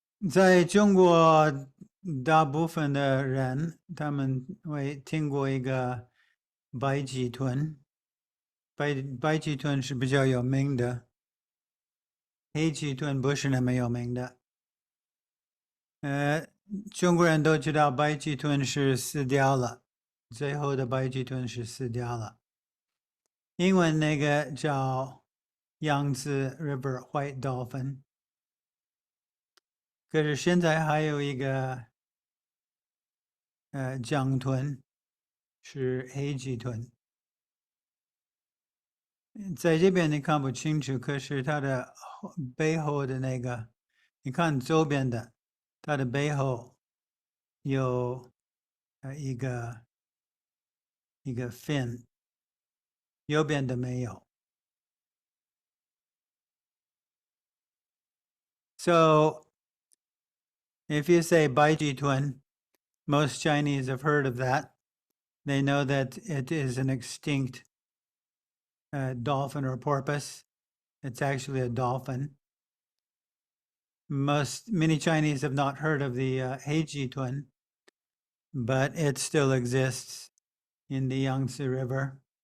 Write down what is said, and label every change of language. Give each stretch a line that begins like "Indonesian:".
Chinese: 在中国大部分的人，他们会听过一个白鳍豚，白鳍豚是比较有名的，黑鳍豚不是那么有名的。中国人都知道白鳍豚是死掉了，最后的白鳍豚是死掉了。英文那个叫 Yangtze River White Dolphin。可是现在还有一个江豚是黑鳍豚，在这边你看不清楚，可是它的背后的那个，你看左边的，它的背后有一个fin，右边的没有。
English: So if you say Baiji twin, most Chinese have heard of that. They know that it is an extinct dolphin or porpoise. It's actually a dolphin. Many Chinese have not heard of the Heiji twin, but it still exists in the Yangtze River.